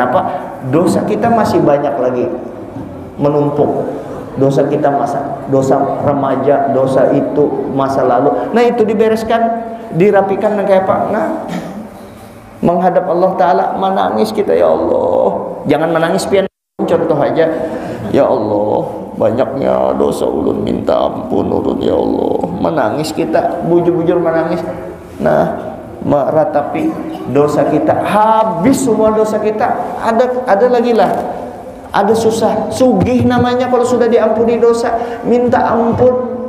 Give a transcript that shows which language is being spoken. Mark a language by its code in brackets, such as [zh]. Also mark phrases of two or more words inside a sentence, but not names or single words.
[bjn] Kenapa? Dosa kita masih banyak lagi menumpuk. Dosa kita dosa remaja, dosa itu masa lalu. Nah, itu dibereskan, dirapikan kayak apa? Nah, menghadap Allah Ta'ala, menangis kita, ya Allah. Jangan menangis pian. Contoh aja, ya Allah, banyaknya dosa ulun, minta ampun ulun ya Allah. Menangis kita, bujur-bujur menangis. Nah, meratapi dosa kita, habis semua dosa kita. Ada lagi lah, ada susah, sugih namanya kalau sudah diampuni dosa, minta ampun.